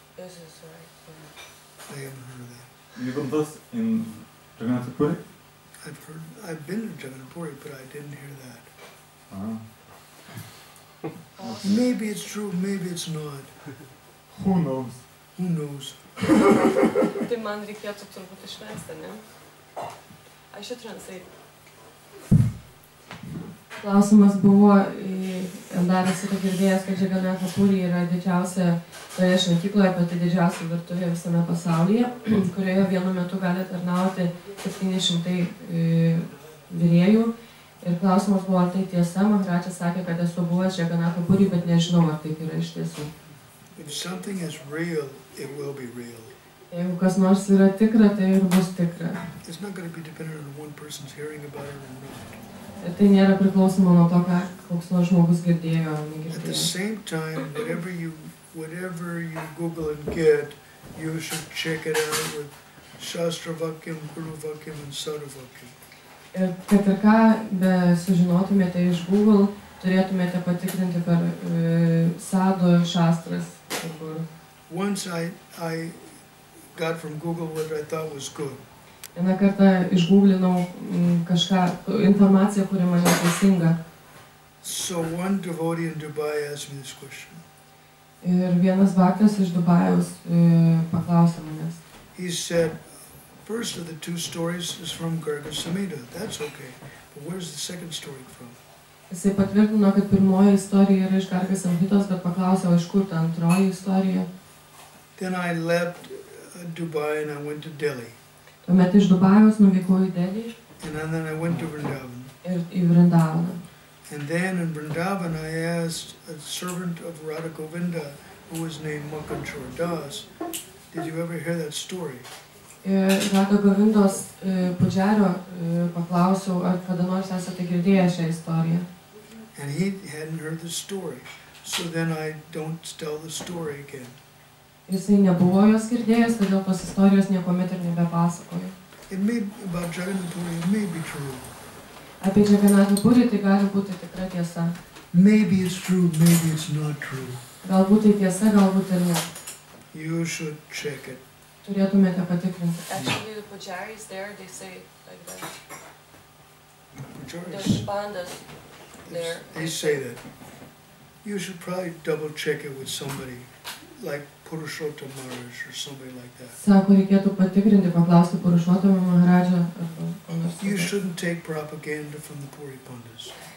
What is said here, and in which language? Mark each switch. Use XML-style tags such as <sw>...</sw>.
<en>This is right. I haven't heard of that. You got this in Jagannath Puri? I've been to Jagannath Puri, but I didn't hear that. Ah. Maybe it's true, maybe it's not. Who knows? Who knows?</en> <lt>Tai man reikėtų turbūt išversti, ne?</lt> <en>I should translate.</en> <lt>Klausimas buvo, dar esi girdėjęs, kad Džaganatha Puri yra didžiausia toje šventykloje, pati didžiausia virtuvė visame pasaulyje, kurioje vienu metu gali tarnauti 700 virėjų. Ir klausimas buvo, ar tai tiesa. Maharajas sakė, kad esu buvęs Džaganatha Puri, bet nežinau, ar taip yra iš tiesų.</lt> <en>If something is real, it will be real.</en> <lt>Jeigu kas nors yra tikra, tai ir bus tikra.</lt> <en>It's not going to be dependent on one person's hearing about it or not.</en> <lt>Ir tai nėra priklausoma nuo to, koks nors žmogus girdėjo ar</lt> <en>At the</en> <lt>negirdėjo.</lt> <en>same time, whatever you Google and get, you should check it out with Shastra Vakyam, Guru Vakyam, and Sadhu Vakyam.</en> <lt>Ir kad ir ką be sužinotumėte iš Google, turėtumėte patikrinti per Sadhu, Shastras ir Guru.</lt> <en>Once I got from Google what I thought was good.</en> <lt>Vieną kartą išgooglinau kažką, informaciją, kuri man teisinga.</lt> <en>So one devotee in Dubai asked me this question.</en> <lt>Ir vienas bhaktas iš Dubajaus paklausė manęs.</lt> <en>He said, first of the two stories is from Garga Samhita. That's okay. But where's the second story from?</en> <lt>Jisai patvirtino, kad pirmoji istorija yra iš Garga Samhitos, bet paklausė, o iš kur ta antroji istorija.</lt> <en>Then I left Dubai and I went to Delhi.</en> <lt>Tuomet iš Dubajaus nuvykau į Delį</lt> <en>And then I went to Vrindavan.</en> <lt>ir į Vrindavaną.</lt> <en>And then in Vrindavan I asked a servant of Radha Govinda, who was named Makanchor Das, did you ever hear that story?</en> <lt>Radha Govindos pudžerio paklausiau, ar kada nors esate girdėję šią istoriją.</lt> <en>And he hadn't heard the story. So then I don't tell the story again.</en> <lt>Jisai nebuvo jos girdėjęs, todėl tos istorijos niekuomet ir nebepasakojo.</lt> <en>About Jagannath Puri, it may be true.</en> <lt>Apie Džaganatą Purį tai gali būti tikra tiesa.</lt> <en>Maybe it's true, maybe it's not true.</en> <lt>Galbūt tai tiesa, galbūt ir ne.</lt> <en>You should check it.</en> <lt>Turėtumėte patikrinti.</lt> <en>Actually, the pujaris there, they say like that.</en> <lt>Pujaris,</lt> <en>There's pandas there. they say that. You should probably double check it with somebody, like Purushottam Maharaj or somebody like that.</en> <lt>Sako, reikėtų patikrinti, paklausti Purushottamą Maharadžą arba ko nors.</lt> <en>You shouldn't take propaganda from the Puri Pandas.</en>